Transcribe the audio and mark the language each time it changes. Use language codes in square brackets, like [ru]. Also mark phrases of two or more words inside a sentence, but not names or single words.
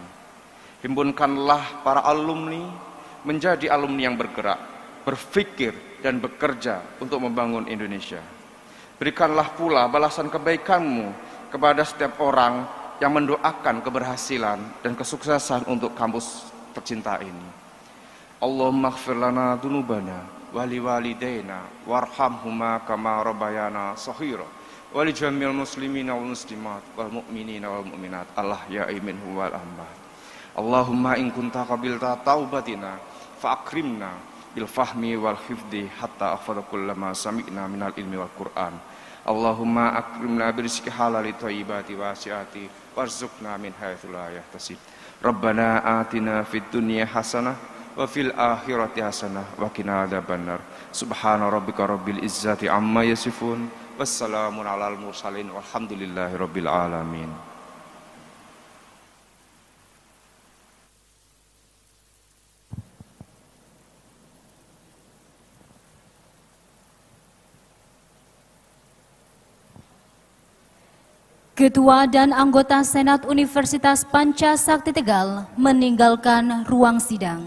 [id] Himpunkanlah para alumni menjadi alumni yang bergerak, berpikir dan bekerja untuk membangun Indonesia. Berikanlah pula balasan kebaikan-Mu kepada setiap orang yang mendoakan keberhasilan dan kesuksesan untuk kampus tercinta ini. [ar] اللهم اغفر لنا ذنوبنا ولوالدينا وارحمهما كما ربيانا صغيرا. ولجميع المسلمين والمسلمات والمؤمنين والمؤمنات الأحياء منهم والأموات. اللهم إن كنت قبلت توبتنا فأكرمنا بالفهم والحفظ حتى أفاض كلما سمعنا من العلم والقرآن. اللهم أكرمنا برزق حلال طيب واسع وارزقنا من حيث لا يحتسب. ربنا آتنا في الدنيا حسنة وفي الآخرة حسنة وقنا عذاب النار. سبحان ربك رب العزة عما يصفون. والسلام على المرسلين والحمد لله رب العالمين. [id] Ketua dan anggota Senat Universitas Pancasakti Tegal meninggalkan ruang sidang.